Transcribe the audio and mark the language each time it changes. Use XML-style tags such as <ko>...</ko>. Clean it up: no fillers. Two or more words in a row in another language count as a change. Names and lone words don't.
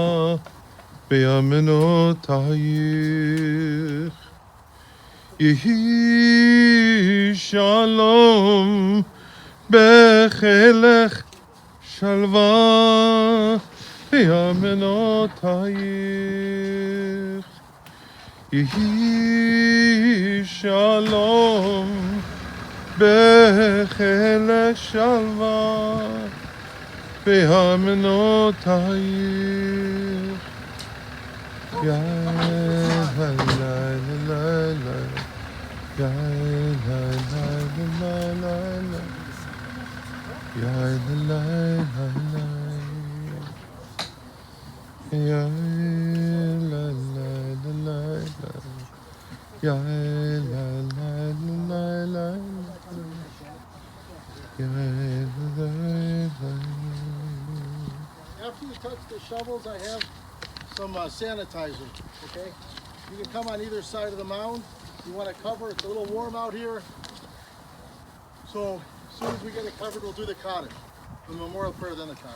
<he>בארמנותייך יהי שלום בחילך שלווה בארמנותייך יהי שלום בחילך שלווה בארמנותייך Ya la la la la Ya la la la la la Ya la la la Ya la la la la Ya la la la la Ya la la la.</he> <en>After you touch the shovels, I have some sanitizer, okay? You can come on either side of the mound. You want to cover, it's a little warm out here. So as soon as we get it covered, we'll do the cottage. The memorial prayer, then the cottage.</en>